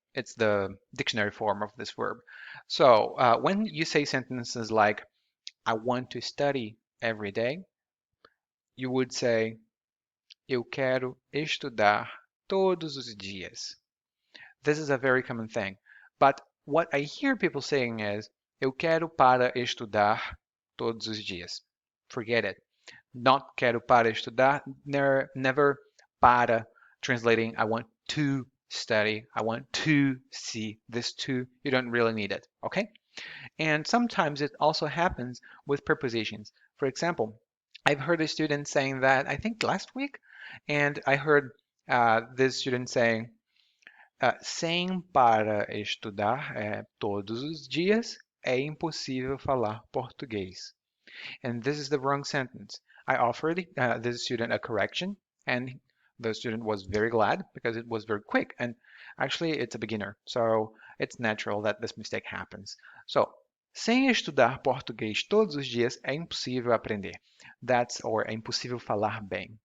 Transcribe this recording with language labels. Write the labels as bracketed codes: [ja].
[en] It's the dictionary form of this verb. So when you say sentences like, I want to study every day, you would say, [pt] eu quero estudar todos os dias. [en] This is a very common thing. But what I hear people saying is, [pt] eu quero para estudar todos os dias. [en] Forget it. Not [pt] quero para estudar, [en] never para, translating I want to study, I want to see. This to, you don't really need it, okay? And sometimes it also happens with prepositions. For example, I've heard a student saying that, I think last week, and I heard this student saying, [pt] sem para estudar todos os dias, é impossível falar português. [en] And this is the wrong sentence. I offered this student a correction, and the student was very glad because it was very quick. And actually, it's a beginner, so it's natural that this mistake happens. [pt] So, sem estudar português todos os dias, é impossível aprender. That's, or é impossível falar bem.